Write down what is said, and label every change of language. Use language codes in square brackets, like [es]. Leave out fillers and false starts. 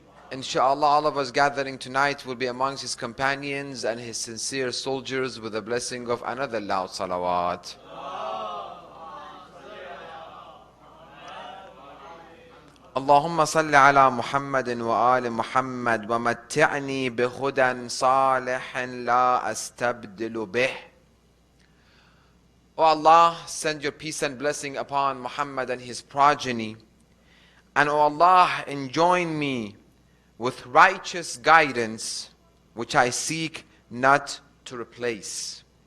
[en] Inshallah, all of us gathering tonight will be amongst his companions and his sincere soldiers with the blessing of another loud salawat. [ar] اللهم صل على محمد وآل محمد ومتعني بهدى صالح لا أستبدل به. [en] O Allah, send your peace and blessing upon Muhammad and his progeny. And O Allah, enjoin me with righteous guidance, which I seek not to replace.